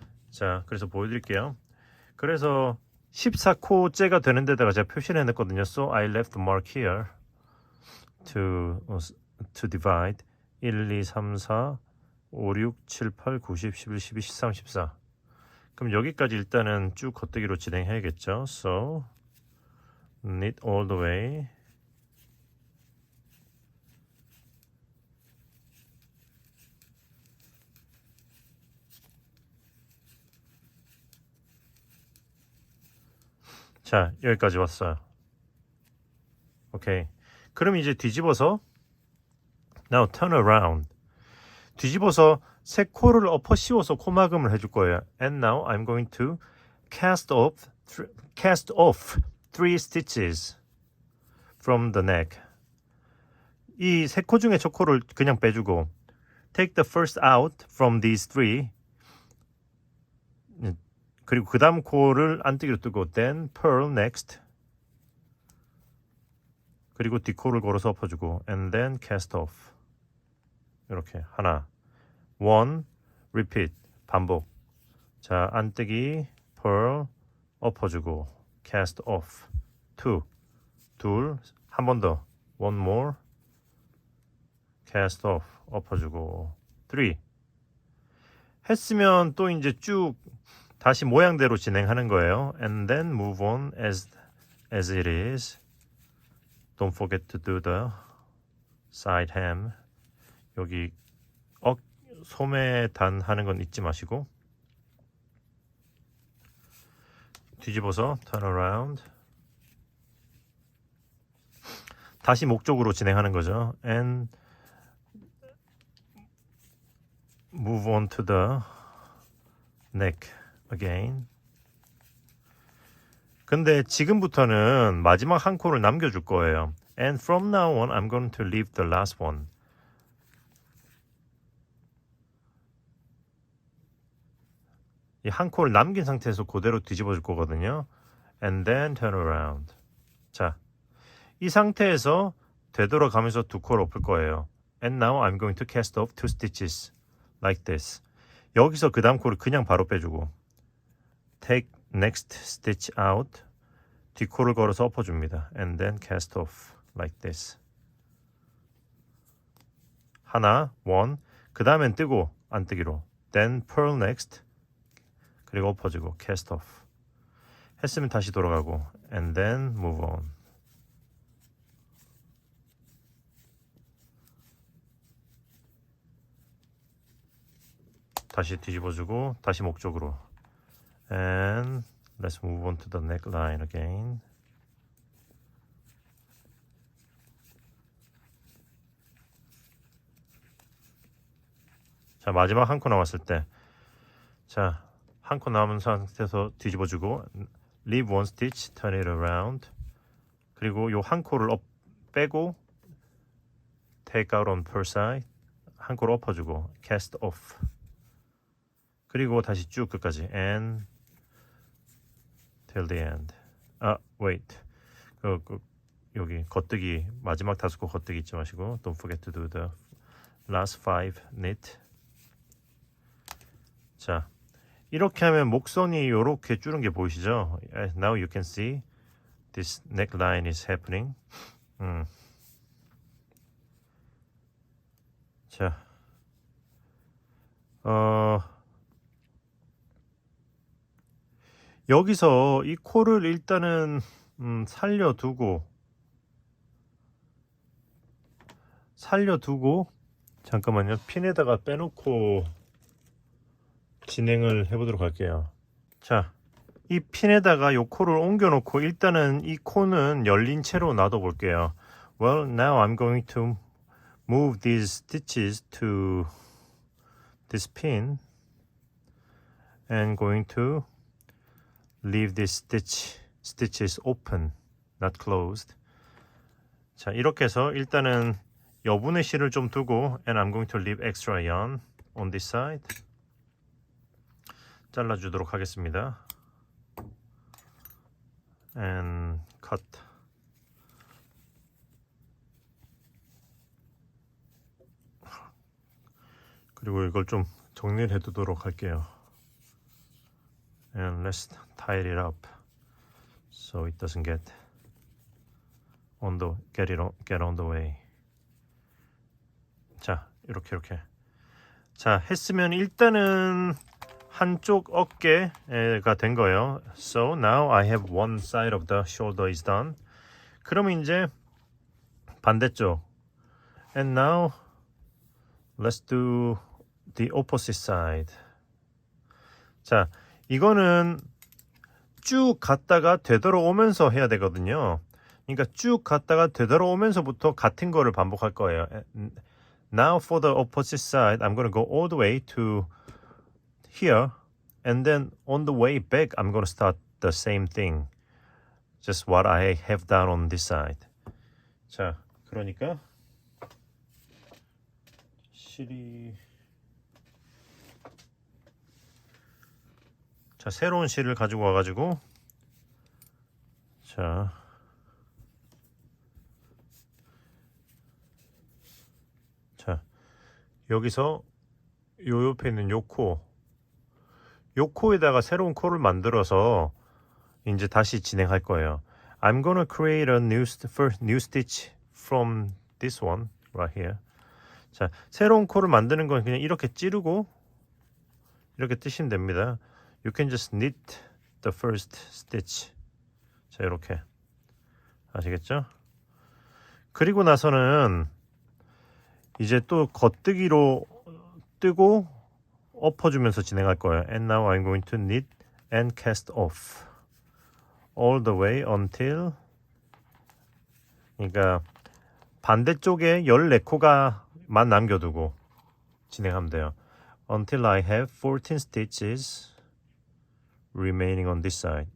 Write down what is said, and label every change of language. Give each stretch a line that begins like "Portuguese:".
Korean: 자, 그래서 보여드릴게요. 그래서 14코째가 되는 데다가 제가 표시를 해놨거든요.
English: So I left the mark here to divide 1, 2, 3, 4 5, 6, 7, 8, 9, 10, 11, 12, 13, 14.
Korean: 그럼 여기까지 일단은 쭉 겉뜨기로 진행해야겠죠.
English: So knit all the way.
Korean: 자, 여기까지 왔어요. 오케이. 그럼 이제 뒤집어서
English: now turn around.
Korean: 뒤집어서 세 코를 엎어 씌워서 코막음을 해줄 거예요.
English: And now I'm going to cast off three stitches from the neck.
Korean: 이 세 코 중에 첫 코를 그냥 빼주고
English: take the first out from these three.
Korean: 그리고 그 다음 코를 안뜨기로 뜨고
English: then purl next.
Korean: 그리고 뒷코를 걸어서 엎어주고
English: and then cast off.
Korean: 이렇게 하나,
English: one, repeat,
Korean: 반복. 자, 안뜨기, purl, 엎어주고
English: cast off. two,
Korean: 둘, 한 번 더,
English: one more, cast off,
Korean: 엎어주고
English: three.
Korean: 했으면 또 이제 쭉 다시 모양대로 진행하는 거예요.
English: And then move on as it is. Don't forget to do the side hem.
Korean: 여기 소매 단 하는 건 잊지 마시고 뒤집어서
English: turn around.
Korean: 다시 목쪽으로 진행하는 거죠.
English: And move on to the neck again.
Korean: 근데 지금부터는 마지막 한 코를 남겨줄 거예요.
English: And from now on, I'm going to leave the last one.
Korean: 이 한 코를 남긴 상태에서 그대로 뒤집어 줄 거거든요.
English: And then turn around.
Korean: 자, 이 상태에서 되돌아가면서 두 코를 엎을 거예요.
English: And now I'm going to cast off two stitches like this.
Korean: 여기서 그 다음 코를 그냥 바로 빼주고
English: take next stitch out.
Korean: 뒷코를 걸어서 엎어줍니다.
English: And then cast off like this.
Korean: 하나, one. 그 다음엔 뜨고 안뜨기로.
English: Then purl next.
Korean: 그리고 엎어주고
English: cast off.
Korean: 했으면 다시 돌아가고
English: and then move on.
Korean: 다시 뒤집어주고 다시 목쪽으로.
English: And let's move on to the neckline again.
Korean: 자, 마지막 한 코 남았을 때, 자, 한 코 남은 상태에서 뒤집어주고
English: leave one stitch, turn it around.
Korean: 그리고 요 한 코를 빼고
English: take out on per side.
Korean: 한 코를 엎어주고
English: cast off.
Korean: 그리고 다시 쭉 끝까지
English: and till the end. wait.
Korean: 여기 겉뜨기 마지막 다섯 코 겉뜨기 잊지 마시고
English: don't forget to do the last five knit.
Korean: 자, 이렇게 하면 목선이 이렇게 줄은 게 보이시죠?
English: Now you can see this neckline is happening.
Korean: 자, 여기서 이 코를 일단은 살려두고 잠깐만요. 핀에다가 빼놓고 진행을 해보도록 할게요. 자, 이 핀에다가 이 코를 옮겨놓고 일단은 이 코는 열린 채로 놔둬 볼게요.
English: Well, now I'm going to move these stitches to this pin and going to leave these stitches open, not closed.
Korean: 자, 이렇게 해서 일단은 여분의 실을 좀 두고
English: and I'm going to leave extra yarn on this side.
Korean: 잘라주도록 하겠습니다.
English: And cut.
Korean: 그리고 이걸 좀 정리를 해두도록 할게요.
English: And let's tie it up so it doesn't get on the way.
Korean: 자, 이렇게 자, 했으면 일단은 한쪽 어깨가 된 거예요.
English: So now I have one side of the shoulder is done.
Korean: 그러면 이제 반대쪽.
English: And now let's do the opposite side.
Korean: 자, 이거는 쭉 갔다가 되돌아오면서 해야 되거든요. 그러니까 쭉 갔다가 되돌아오면서부터 같은 거를 반복할 거예요.
English: Now for the opposite side, I'm going to go all the way to here, and then on the way back, I'm going to start the same thing. Just what I have done on this side.
Korean: 자, 그러니까 실이 자, 새로운 실을 가지고 와가지고 자, 여기서 요 옆에 있는 요 코에다가 새로운 코를 만들어서 이제 다시 진행할 거예요.
English: I'm gonna create a new stitch from this one right here.
Korean: 자, 새로운 코를 만드는 건 그냥 이렇게 찌르고 이렇게 뜨시면 됩니다.
English: You can just knit the first stitch.
Korean: 자, 이렇게 아시겠죠? 그리고 나서는 이제 또 겉뜨기로 뜨고 엎어주면서 진행할 거예요.
English: And now I'm going to knit and cast off all the way until
Korean: 그러니까 반대쪽에 14코가만 남겨두고 진행하면 돼요.
English: Until I have 14 stitches remaining on this side.